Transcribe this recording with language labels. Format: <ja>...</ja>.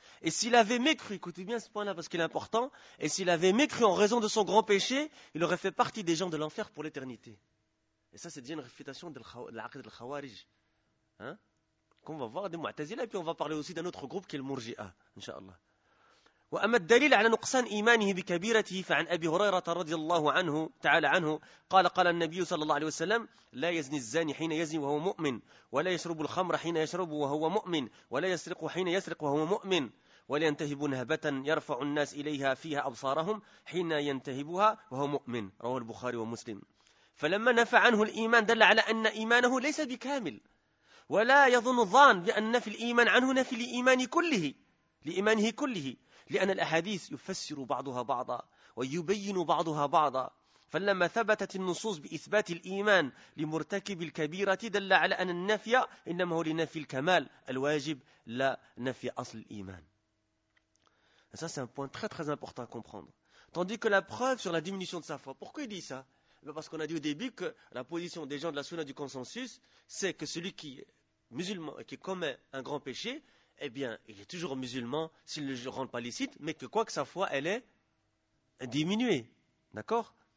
<fr>Et s'il avait mécru, écoutez bien ce point-là parce qu'il est important, et s'il avait mécru en raison de son grand péché, il aurait fait partie des gens de l'enfer pour l'éternité. Et ça, c'est déjà une réfutation de l'aqid al-khawarij. Hein? Qu'on va voir des mu'tazila et puis on va parler aussi d'un autre groupe qui est le murji'a, inshallah.</fr> <ar>وأما الدليل على نقصان إيمانه بكبيرته فعن أبي هريرة رضي الله عنه تعالى عنه قال قال النبي صلى الله عليه وسلم لا يزني الزاني حين يزني وهو مؤمن ولا يشرب الخمر حين يشرب وهو مؤمن ولا يسرق حين يسرق وهو مؤمن ولا ينتهب نهبة يرفع الناس إليها فيها أبصارهم حين ينتهبها وهو مؤمن رواه البخاري ومسلم فلما نفى عنه الإيمان دل على أن إيمانه ليس بكامل ولا يظن الظان بأن نفي الإيمان عنه نفي لإيمانه كله لأن الأحاديث يفسر بعضها بعضا ويبين بعضها بعضا، فلما ثبتت النصوص بإثبات الإيمان لمرتكب الكبيرة دل على أن النفي إنما هو لنفي الكمال الواجب لا نفي أصل الإيمان.</ar> <fr>Ça c'est un point très très important à comprendre. Tandis que la preuve sur la diminution de sa foi, pourquoi il dit ça? Parce qu'on a dit au début que la position des gens de la Sunna du consensus, c'est que celui qui est musulman et qui commet un grand péché, eh bien, il est toujours musulman s'il ne le rend pas licite, mais que quoi que sa foi, elle est diminuée. D'accord?</fr>